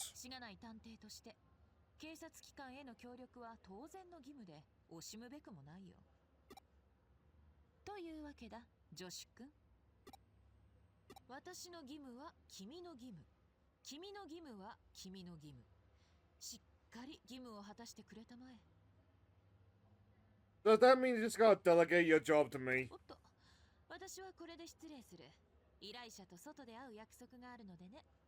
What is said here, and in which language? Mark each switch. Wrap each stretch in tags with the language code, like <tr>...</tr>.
<ja>しがない探偵として警察機関への協力は当然の義務で惜しむべくもないよ。というわけだ、ジョシュ君。私の義務は君の義務、君の義務は君の義務。しっかり義務を果たしてくれたまえ。</ja> <en>Does that mean you just gotta delegate your job to me?</en> <ja>おっと、私はこれで失礼する。依頼者と外で会う約束があるのでね。</ja>